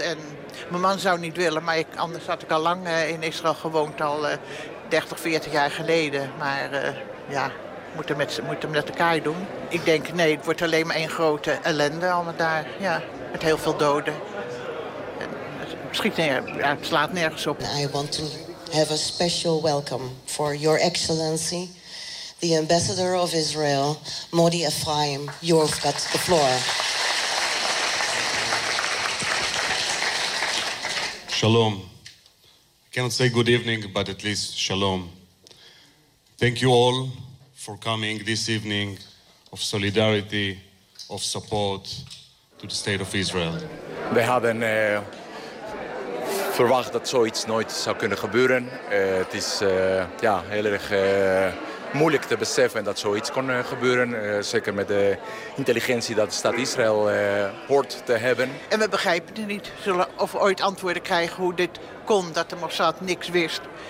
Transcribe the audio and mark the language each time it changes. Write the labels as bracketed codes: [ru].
[nl] En mijn man zou niet willen, maar anders had ik al lang in Israël gewoond. Al 30, 40 jaar geleden. Maar ja, moeten met elkaar doen. Ik denk, nee, het wordt alleen maar één grote ellende allemaal daar. Ja, met heel veel doden. En het slaat nergens op. [en] I want to have a special welcome for your excellency, the ambassador of Israel, Mordi Ephraim. You've got the floor. [he] Shalom. [en] I cannot say good evening, but at least shalom. Thank you all for coming this evening of solidarity, of support to the state of Israel. [nl] We hadden verwacht dat zoiets nooit zou kunnen gebeuren. Het is heel erg moeilijk te beseffen dat zoiets kon gebeuren. Zeker met de intelligentie dat de staat Israël hoort te hebben. En we begrijpen het niet. Zullen of we ooit antwoorden krijgen hoe dit kon, dat de Mossad niks wist.